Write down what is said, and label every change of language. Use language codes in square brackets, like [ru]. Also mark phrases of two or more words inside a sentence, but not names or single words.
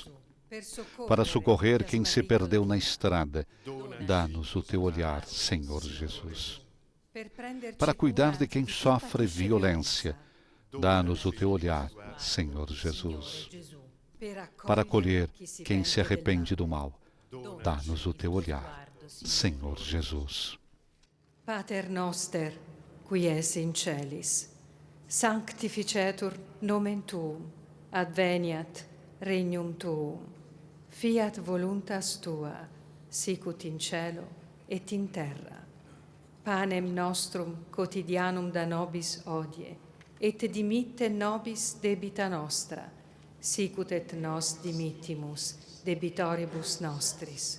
[pt] Para socorrer quem se perdeu na estrada, dá-nos o teu olhar, Senhor Jesus. Para cuidar de quem sofre violência, dá-nos o teu olhar, Senhor Jesus. Para acolher quem se arrepende do mal, dá-nos o teu olhar, Senhor Jesus. [la] Pater noster, qui es in celis, sanctificetur nomen tuum, adveniat regnum tuum, fiat voluntas tua, sicut in cielo et in terra. Panem nostrum quotidianum da nobis hodie, et dimitte nobis debita nostra, sicut et nos dimittimus debitoribus nostris.